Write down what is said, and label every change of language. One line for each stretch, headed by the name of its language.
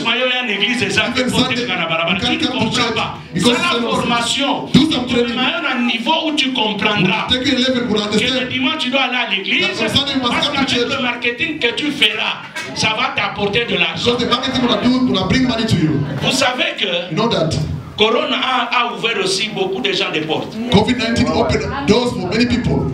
English: even Sunday, you can't come to church because it's a formation. Do some training.
French: Un niveau où tu comprendras
English: take you a level pour
French: que
English: understand.
French: le dimanche tu dois aller à l'église parce qu'avec le marketing que tu feras, ça va t'apporter de l'argent.
English: Because the marketing will bring money to you.
French: Vous savez que
English: You know that
French: Corona a ouvert aussi beaucoup de gens des portes.
English: COVID-19 opened doors for many people.